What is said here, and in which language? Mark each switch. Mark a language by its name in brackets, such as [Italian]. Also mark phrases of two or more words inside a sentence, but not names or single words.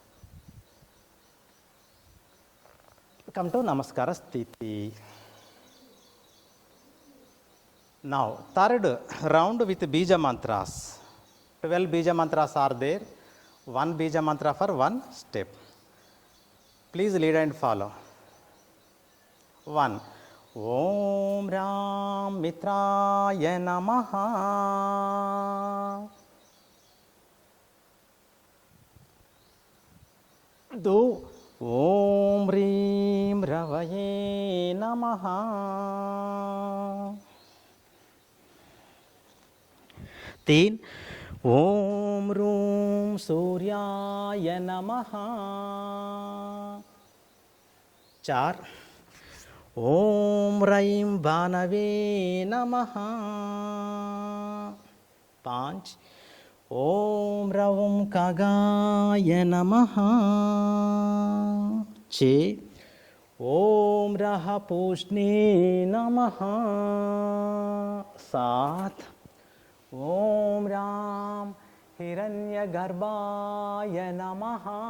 [English] Come to Namaskara Sthiti. Now, third round with Bija mantras. 12 Bija mantras are there. 1 Bija mantra for 1 step. Please lead and follow. 1. [Sanskrit] Om Ram Mitraya Namaha. [English] 2. [Sanskrit] Om Rim Ravaye Namaha. [English] 3. [Sanskrit] Om Rum Suryaya Namaha. 4. Om Raim Bhanave Namaha. [English] 5. [Sanskrit] ఓం రవం ఖగాయ నమః. చే ఓం రహ పూష్ణే నమః. సాత్ ఓం రాం హిరణ్యగర్భాయ నమః.